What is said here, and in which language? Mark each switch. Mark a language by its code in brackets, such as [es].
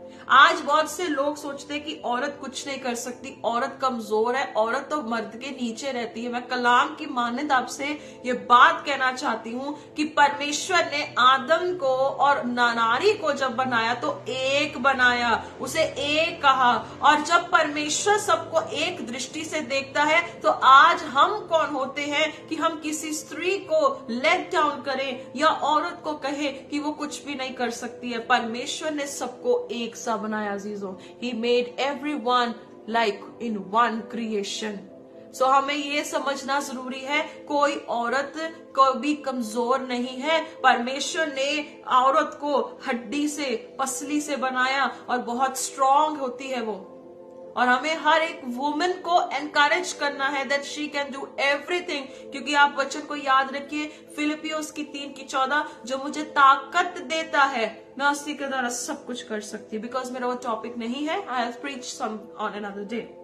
[hi] आज बहुत से लोग सोचते हैं कि औरत कुछ नहीं कर सकती, औरत कमजोर है, औरत तो मर्द के नीचे रहती है। मैं कलाम की मानंद आपसे ये बात कहना चाहती हूँ कि परमेश्वर ने आदम को और नारी को जब बनाया तो एक बनाया, उसे एक कहा। और जब परमेश्वर सबको एक दृष्टि से देखता है तो आज हम कौन होते हैं कि हम किसी स्त्री को लेट डाउन करें या औरत को कहे कि वो कुछ भी नहीं कर सकती है। परमेश्वर ने सबको एक सा बनाया अजीजों। [en] He made everyone like in one creation. [hi] सो हमें ये समझना जरूरी है, कोई औरत को भी कमजोर नहीं है। परमेश्वर ने औरत को हड्डी से, पसली से बनाया और बहुत स्ट्रांग होती है वो। और हमें हर एक वुमन को एनकरेज करना है [en] that she can do everything, [hi] क्योंकि आप वचन को याद रखिए, फिलिपियोस की 3:14, जो मुझे ताकत देता है मैं उसी के द्वारा सब कुछ कर सकती हूँ। बिकॉज मेरा वो टॉपिक नहीं है, [en] I have preached some on another day.